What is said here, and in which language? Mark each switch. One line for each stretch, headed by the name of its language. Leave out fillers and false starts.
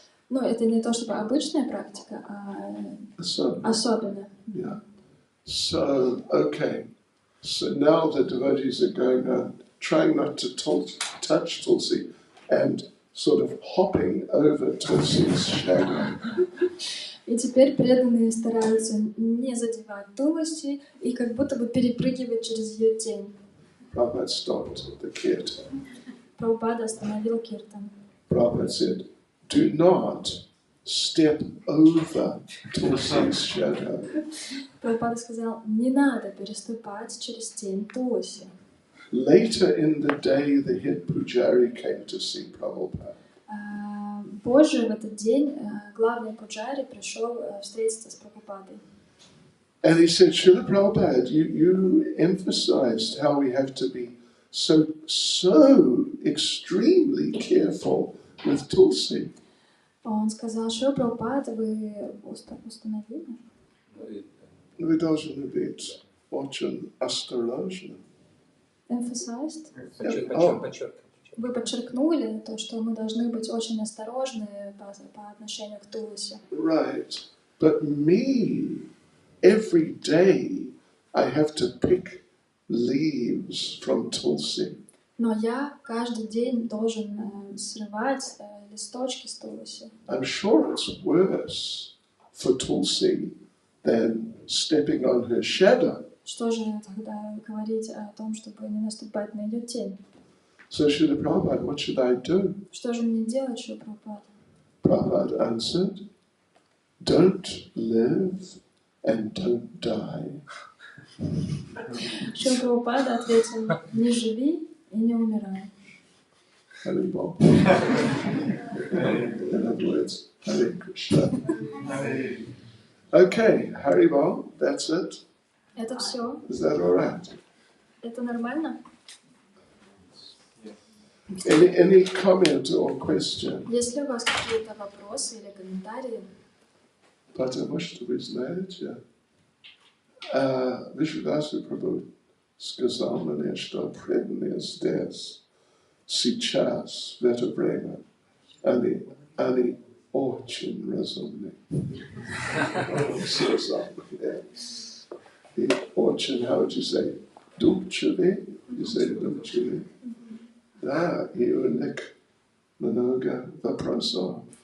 Russian: Ну, это не то чтобы обычная практика, а особенная.
English: Yeah. So, okay. So now the devotees are going on, trying not to touch Tulsi and sort of hopping over Tulsi's shadow.
Russian: И теперь преданные стараются не задевать Тулси и как будто бы перепрыгивать через ее тень.
English: Prabhupada stopped the kirtan.
Russian: Прабхупада остановил киртан.
English: Prabhupada said, do not step over Tulsi's shadow.
Russian: Прабхупада сказал, не надо переступать через тень Тулси.
English: Later in the day, the head pujari came to see Prabhupada.
Russian: Позже в этот день главный пуджари пришел встретиться с Прабхупадой.
English: And he said, Srila Prabhupada, you emphasized how we have to be so extremely careful with Tulsi.
Russian: Он сказал, что Прабхупада, вы установили? Вы должны быть очень осторожны.
English: Emphasized?
Russian: Подчеркиваю. Вы подчеркнули то, что мы должны быть очень осторожны по отношению к Тулси.
English: Right. But me, every day, I have to pick leaves from Tulsi.
Russian: Но я каждый день должен срывать листочки с Тулси.
English: I'm sure it's worse for Tulsi than stepping on her shadow.
Russian: Что же тогда говорить о том, чтобы не наступать на ее тень?
English: So Srila Prabhupada, what should I do?
Russian: Что же мне делать, Шрила Прабхупада?
English: Prabhupada answered, don't live and don't die.
Russian: Шрила Прабхупада ответил: не живи и не умирай.
English: Haribol. In other words, Hare Krishna. Okay, Haribol, that's it.
Russian: Это все.
English: Is that all right?
Russian: Это нормально?
English: Any comment or question?
Russian: Есть ли у вас какие-то вопросы или комментарии? Потому что вы знаете, Вишвадаса Прабhu сказал мне, что преданные здесь, сейчас, в это время, они очень разумны. Сказал,
English: yes.
Russian: И очень,
English: how would you say,
Russian: думчивы?
English: You say
Russian: думчивы? Да, и у них много вопросов.